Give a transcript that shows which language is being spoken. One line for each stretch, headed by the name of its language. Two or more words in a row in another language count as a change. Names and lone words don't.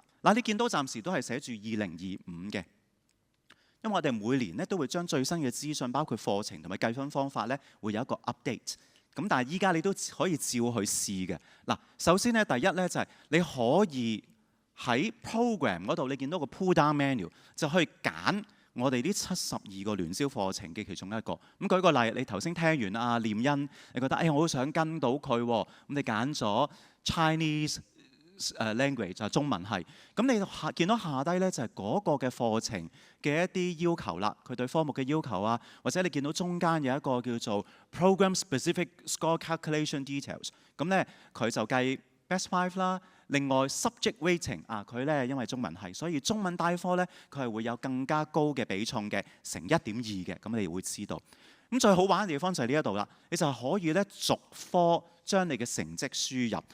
Cantonese: 嗱，你見到暫時都係寫住2025嘅，因為我哋每年咧都會將最新嘅資訊，包括課程同埋計分方法咧，會有一個 update。咁但係依家你都可以照去試嘅。嗱，首先咧第一咧就係你可以喺 program 嗰度，你見到個
English: pull down menu
Cantonese: 就可以揀我哋呢72個聯招課程嘅其中一個。咁舉個例，你頭先聽完阿念欣，你覺得我好想跟到佢喎，咁你揀咗
English: Chinese language
Cantonese: 就係中文系。咁你見到下低咧就係嗰個嘅課程嘅一啲要求啦，佢對科目嘅要求啊，或者你見到中間有一個叫做
English: program specific score calculation details。
Cantonese: 咁咧佢就計 best 5啦。另外
English: subject weighting
Cantonese: 佢咧因為中文系，所以中文單科咧佢係會有更加高嘅比重嘅，乘1.2嘅，咁你會知道。咁最好玩嘅地方就係呢一度啦，你就可以咧逐科將你嘅成績輸入。